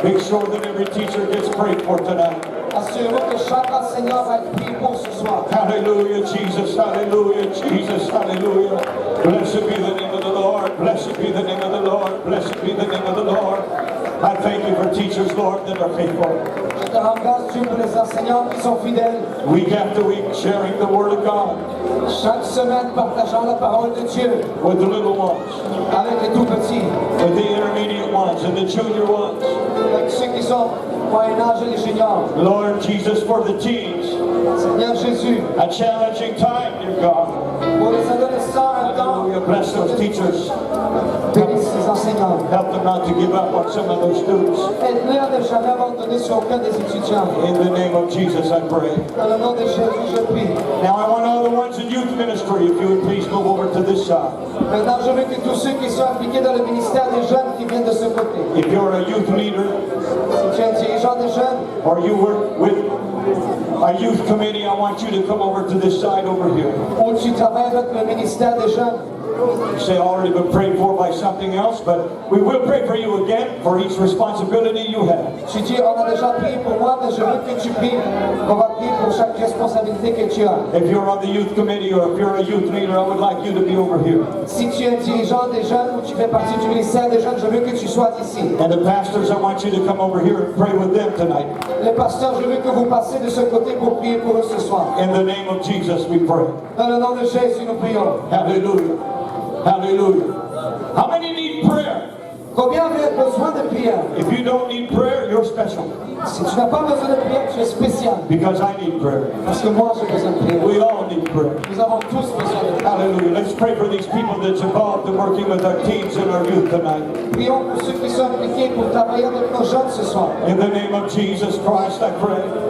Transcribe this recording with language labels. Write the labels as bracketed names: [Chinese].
[English] Make sure that every teacher gets prayed for tonight. [French] Assurez-vous que chaque enseignant va être prié pour ce soir. [English] Hallelujah, Jesus. Hallelujah, Jesus. Hallelujah. Blessed be the name of the Lord. Blessed be the name of the Lord. Blessed be the name of the Lord. I thank you for teachers, Lord, that are faithful. [French] Je te rends grâce, Dieu, pour les enseignants qui sont fidèles. [English] Week after week, sharing the Word of God [French] Chaque semaine, partageant la parole de Dieu [English] with the little ones, [French] avec les tout petits, [English] with the intermediate ones, and the junior ones. [French] avec ceux qui sont moyen âge et les juniors. [English] Lord Jesus, for the teens, [French] Seigneur Jésus, [English] a challenging time, dear God. [French] pour les adolescents, un temps, [English] Hallelujah. Bless those teachers. [French] bénis ces enseignants. [English] Help them not to give up on some of those students. [French] Aide-les à ne jamais abandonner sur aucun des étudiants. [English] In the name of Jesus, I pray. [French] Dans le nom de Jésus, je prie. [English] Now I want all the ones in youth ministry, if you would please move over to this side. [French] Maintenant, je veux que tous ceux qui sont impliqués dans le ministère des jeunes qui viennent de ce côté, [English] If you're a youth leader [French] si tu es un dirigeant des jeunes, [English] or you work with a youth committee, I want you to come over to this side over here. [French] ou tu travailles avec le ministère des jeunes, [English] You say already been prayed for by something else, but we will pray for you again for each responsibility you have. [French] tu dis, on a déjà prié pour moi, mais je veux que tu pries. On va prier pour chaque responsabilité que tu as. [English] If you're on the youth committee or if you're a youth leader, I would like you to be over here. [French] Si tu es un dirigeant des jeunes ou tu fais partie du ministère des jeunes, je veux que tu sois ici. [English] And the pastors, I want you to come over here and pray with them tonight. [French] Les pasteurs, je veux que vous passiez de ce côté pour prier pour eux ce soir. [English] In the name of Jesus, we pray. [French] Dans le nom de Jésus, nous prions. [English] Hallelujah. Hallelujah. How many need prayer? [French] Combien avez besoin de prière? [English] If you don't need prayer, you're special. [French] Si tu n'as pas besoin de prière, tu es spécial. [English] Because I need prayer. [French] Parce que moi, j'ai besoin de prière. [English] We all need prayer. [French] Nous avons tous besoin de prière. [English] Hallelujah. Let's pray for these people that's involved in working with our teens and our youth tonight. [French] Prions pour ceux qui sont impliqués pour travailler avec nos jeunes ce soir. [English] In the name of Jesus Christ, I pray.